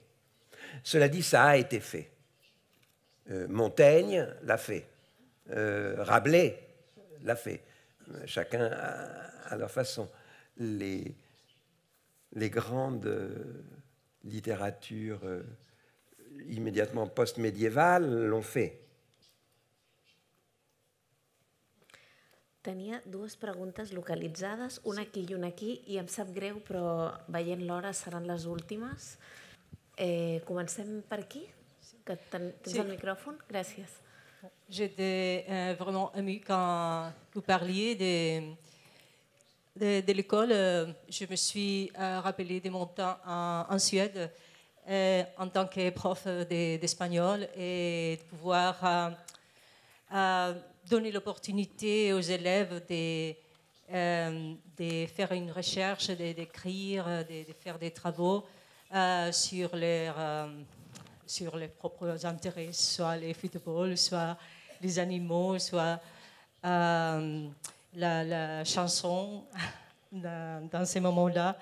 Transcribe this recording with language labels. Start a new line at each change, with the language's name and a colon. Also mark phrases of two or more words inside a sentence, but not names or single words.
French: Cela dit, ça a été fait. Montaigne l'a fait. Rabelais l'a fait. Chacun à leur façon. Les grandes littératures immédiatement post-médiévales l'ont fait.
Catalan: Tenia dues preguntes localitzades, una aquí i una aquí, i em sap greu, però veient l'hora seran les últimes. Comencem per aquí, que tens el micròfon. Gràcies.
French: J'étais vraiment émue quand vous parliez de l'école. Je me suis rappelé de mon temps en Suède en tant que prof d'espagnol et de pouvoir donner l'opportunité aux élèves de faire une recherche, d'écrire, de faire des travaux sur leurs propres intérêts, soit le football, soit les animaux, soit la chanson dans ces moments-là.